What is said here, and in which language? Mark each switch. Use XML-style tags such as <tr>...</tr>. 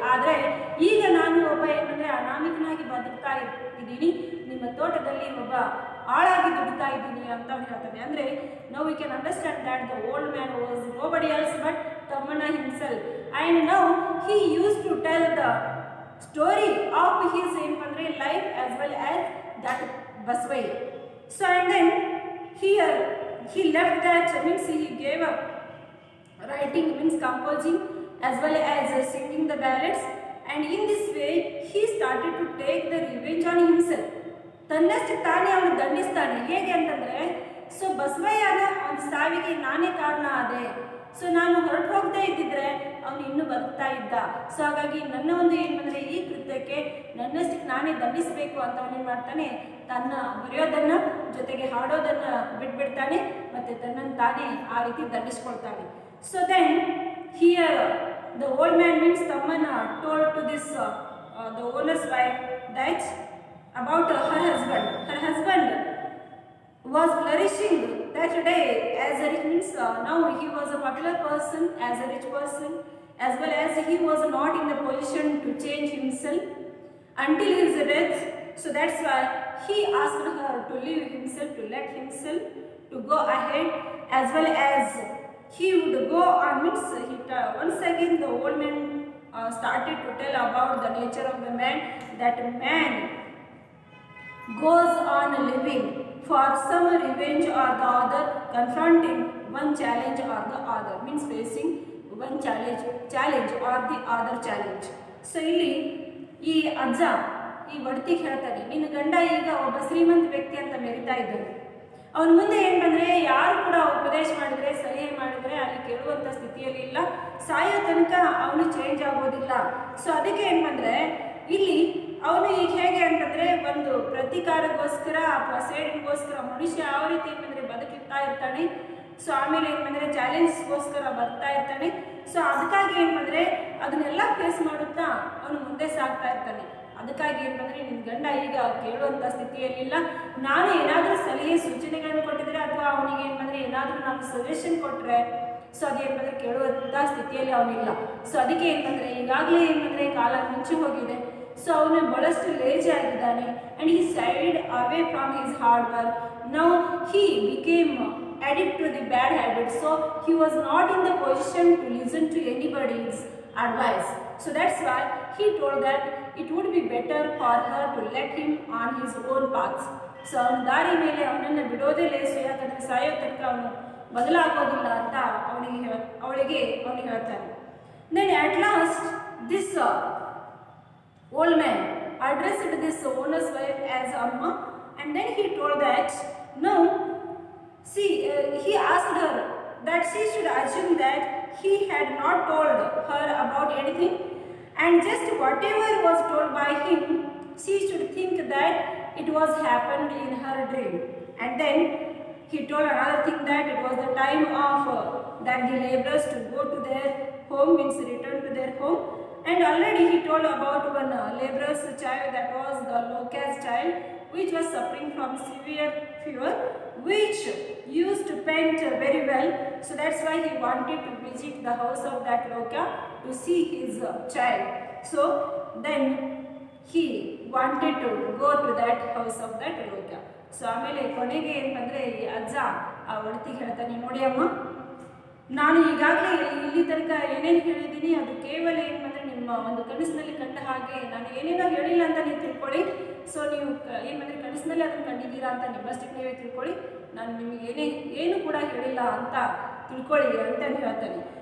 <kn>ಆದರೆ ಈಗ ನಾನು ಒಬ್ಬ ಏನಂದರೆ ಅನಾಮಿಕನಾಗಿ ಬದುಕ್ತಾ ಇದ್ದೀನಿ, ನಿಮ್ಮ ತೋಟದಲ್ಲಿ ಒಬ್ಬ ಆಳಾಗಿ ದುಡಿತಾ ಇದ್ದೀನಿ ಅಂತ ಅವನು ಹೇಳ್ತಾನೆ.</kn> <en>ಅಂದರೆ now we can understand that the old man was nobody else but Tammanna himself. And now he use to tell the story of his ಏನಂದರೆ life as well as that Basavaya. So and then here he left that, means he gave up writing, means composing as well as singing the ballads, and in this way he started to take the revenge on himself.</en> <kn>ತನ್ನಷ್ಟು ತಾನೇ ಅವನು ದಂಡಿಸ್ತಾನೆ. ಹೇಗೆ ಅಂತಂದರೆ, so ಬಸವಯ್ಯನ ಒಂದು ಸಾವಿಗೆ ನಾನೇ ಕಾರಣ ಆದೆ, so ನಾನು ಹೊರಟು ಹೋಗದೇ ಇದ್ದಿದ್ರೆ ಅವನು ಇನ್ನೂ ಬದುಕ್ತಾ ಇದ್ದ, ಸೊ ಹಾಗಾಗಿ ನನ್ನ ಒಂದು ಏನು ಬಂದರೆ ಈ ಕೃತ್ಯಕ್ಕೆ ನನ್ನಷ್ಟಕ್ಕೆ ನಾನೇ ದಂಡಿಸಬೇಕು ಅಂತ ಅವನೇನು ಮಾಡ್ತಾನೆ, ತನ್ನ ಬರೆಯೋದನ್ನು ಜೊತೆಗೆ ಹಾಡೋದನ್ನು ಬಿಟ್ಬಿಡ್ತಾನೆ ಮತ್ತು ತನ್ನನ್ನು ತಾನೇ ಆ ರೀತಿ ದಂಡಿಸ್ಕೊಳ್ತಾನೆ.</kn> <en>So then here the old man means Tammanna told to this the owner's wife that about her husband. Her husband was flourishing that day as a rich means now he was a popular person, as a rich person, as well as he was not in the position to change himself until his death. So that's why he asked her to leave himself, to let himself to go ahead, as well as he would go on means once again the old man started to tell about the nature of the man, that man goes on living for some revenge or the other, confronting one challenge or the other, means facing one challenge or the other challenge.</en> <kn>So ಇಲ್ಲಿ ಈ ಅಜ್ಜ ಈ ಒಡತಿಗೆ ಹೇಳ್ತಾನೆ, ನಿನ್ನ ಗಂಡ ಈಗ ಒಬ್ಬ ಶ್ರೀಮಂತ ವ್ಯಕ್ತಿ ಅಂತ ಮೆರಿತಾ ಇದ್ದಾನೆ. ಅವನ ಮುಂದೆ ಏನು ಬಂದರೆ ಯಾರು ಕೂಡ ಉಪದೇಶ ಮಾಡಿದರೆ ಸಲಹೆ ಮಾಡಿದರೆ ಅಲ್ಲಿ ಕೇಳುವಂಥ ಸ್ಥಿತಿಯಲ್ಲಿ ಇಲ್ಲ, ಸಾಯೋ ತನಕ ಅವನು ಚೇಂಜ್ ಆಗೋದಿಲ್ಲ. ಸೊ ಅದಕ್ಕೆ ಏನು ಬಂದರೆ ಇಲ್ಲಿ ಅವನು ಈಗ ಹೇಗೆ ಅಂತಂದರೆ ಒಂದು ಪ್ರತಿಕಾರಕ್ಕೋಸ್ಕರ ಅಥವಾ ಸೇಡಿಗೋಸ್ಕರ ಮನುಷ್ಯ ಯಾವ ರೀತಿ ಏನಂದರೆ ಬದುಕಿರ್ತಾ ಇರ್ತಾನೆ. ಸೊ ಆಮೇಲೆ ಏನು ಬಂದರೆ ಚಾಲೆಂಜ್ಗೋಸ್ಕರ ಬರ್ತಾ ಇರ್ತಾನೆ. ಸೊ ಅದಕ್ಕಾಗಿ ಏನು ಬಂದರೆ ಅದನ್ನೆಲ್ಲ ಫೇಸ್ ಮಾಡುತ್ತಾ ಅವನು ಮುಂದೆ ಸಾಗ್ತಾ ಇರ್ತಾನೆ. ಅದಕ್ಕಾಗಿ ಏನು ಬಂದರೆ ನಿನ್ನ ಗಂಡ ಈಗ ಕೇಳುವಂಥ ಸ್ಥಿತಿಯಲ್ಲಿಲ್ಲ, ನಾನು ಏನಾದರೂ ಸಲಹೆ ಸೂಚನೆಗಳನ್ನು ಕೊಟ್ಟಿದ್ರೆ ಅಥವಾ ಅವನಿಗೆ ಏನು ಬಂದರೆ ಏನಾದರೂ ನಾನು ಸಜೆಷನ್ ಕೊಟ್ಟರೆ ಸೊ ಅದೇನು ಬಂದರೆ ಕೇಳುವಂಥ ಸ್ಥಿತಿಯಲ್ಲಿ ಅವನಿಲ್ಲ. ಸೊ ಅದಕ್ಕೆ ಏನು ಬಂದರೆ ಈಗಾಗಲೇ ಏನು ಬಂದರೆ ಕಾಲ ಮಿಂಚಿ ಹೋಗಿದೆ. ಸೊ ಅವನು ಬಹಳಷ್ಟು ಲೇಜಿ ಆಗಿದ್ದಾನೆ</kn> <en>And he side away from his hard work. Now he became addict to the bad habits, so he was not in the position to listen to anybody's advice. So that's why he told that it would be better for her to let him on his own path.</en> <kn>So ಅವನ ದಾರಿ ಮೇಲೆ ಅವನನ್ನು ಬಿಡೋದೇ ಲೇಸು, ಯಾಕಂದರೆ ಸಾಯೋ ತನಕ ಅವನು ಬದಲಾಗೋದಿಲ್ಲ ಅಂತ ಅವಳಿಗೆ ಹೇಳ್ತಾನೆ.</kn> <en>Then at last this old man addressed this owner's wife as Amma, and then he told that no, see, he asked her that she should assume that he had not told her about anything, and just whatever was told by him, she should think that it was happened in her dream. And then he told another thing, that it was the time of that the laborers to go to their home, means return to their home. And already he told about one laborer's child, that was the Loca's child, which was suffering from severe fever, which used to paint very well. So that's why he wanted to visit the house of that Loka to see his child. So then he wanted to go to that house of that Loka.</en> <kn>So ಆಮೇಲೆ ಕೊನೆಗೆ ಏನಂದರೆ ಈ ಅಜ್ಜ ಆ ಒಡತಿಗೆ ಹೇಳ್ತಾನೆ, ನೋಡಿ ಅಮ್ಮ, ನಾನು ಈಗಾಗಲೇ ಇಲ್ಲಿ ತನಕ ಏನೇನು ಹೇಳಿದ್ದೀನಿ ಅದು ಕೇವಲ ಏನು ಬಂದರೆ ನಿಮ್ಮ ಒಂದು ಕನಸಿನಲ್ಲಿ ಕಂಡ ಹಾಗೆ, ನಾನು ಏನೇನೋ ಹೇಳಿಲ್ಲ ಅಂತ ನೀವು ತಿಳ್ಕೊಳ್ಳಿ. ಸೊ ನೀವು ಏನು ಬಂದರೆ ಕನಸಿನಲ್ಲಿ ಅದನ್ನು ಕಂಡಿದ್ದೀರಾ ಅಂತ ನಿಮ್ಮಷ್ಟಕ್ಕೆ ನೀವೇ ತಿಳ್ಕೊಳ್ಳಿ, ನಾನು ನಿಮಗೆ ಏನು ಕೂಡ ಹೇಳಿಲ್ಲ ಅಂತ ತಿಳ್ಕೊಳ್ಳಿ ಅಂತ ಹೇಳ್ತಾನೆ.</kn>